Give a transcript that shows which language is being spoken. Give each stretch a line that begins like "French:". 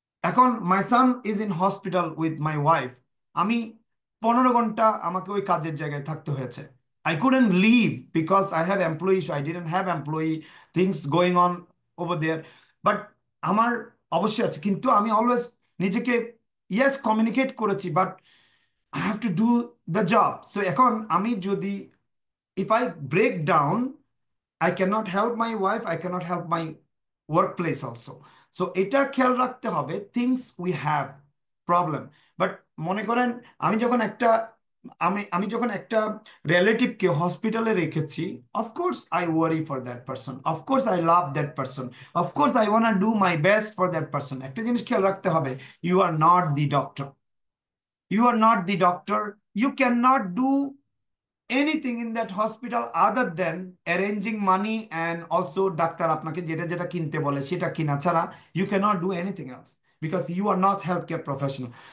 Bangla: এখন
English: My son is in hospital with my wife.
Bangla: আমি 15 ঘন্টা আমাকে ওই কাজের জায়গায় থাকতে হয়েছে।
English: I couldn't leave because I have employee issue, I didn't have employee things going on over there.
Bangla: But আমার অবশ্যই আছে, কিন্তু আমি অলওয়েজ নিজেকে ইয়েস কমিউনিকেট করেছি,
English: But I have to do the job.
Bangla: So এখন আমি যদি,
English: if I break down, I cannot help my wife, I cannot help my workplace also. So
Bangla: এটা খেয়াল রাখতে হবে,
English: things we have problem.
Bangla: But মনে করেন আমি যখন একটা, আমি যখন একটা রিলেটিভকে হসপিটালে রেখেছি,
English: Of course I worry for that person, of course I love that person, of course I want do my best for that person.
Bangla: একটা জিনিস খেয়াল রাখতে হবে,
English: you are not the doctor, you are not the doctor, you can not do anything in that hospital other than arranging money and also
Bangla: doctor আপনাকে যেটা যেটা কিনতে বলে সেটা কিনা ছাড়া
English: you cannot do anything else because you are not healthcare professional.